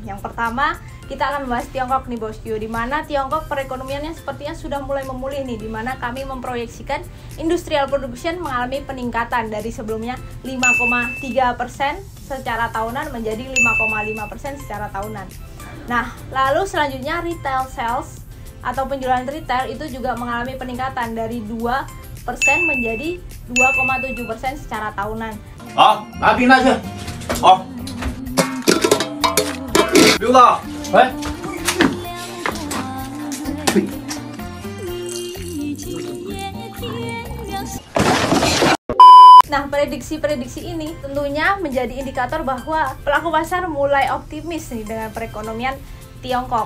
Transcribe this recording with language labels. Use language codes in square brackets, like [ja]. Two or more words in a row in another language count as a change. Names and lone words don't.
[id] Yang pertama kita akan membahas Tiongkok nih bosku, di mana Tiongkok perekonomiannya sepertinya sudah mulai memulih nih, di mana kami memproyeksikan [en] industrial production [id] mengalami peningkatan dari sebelumnya 5,3% secara tahunan menjadi 5,5% secara tahunan. Nah, lalu selanjutnya [en] retail sales [id] atau penjualan retail itu juga mengalami peningkatan dari 2% menjadi 2,7% secara tahunan. [vi] Hả? Đã tiến ra chưa? Lưu ra. Đấy. [id] Nah, prediksi-prediksi ini tentunya menjadi indikator bahwa pelaku pasar mulai optimis nih dengan perekonomian Tiongkok.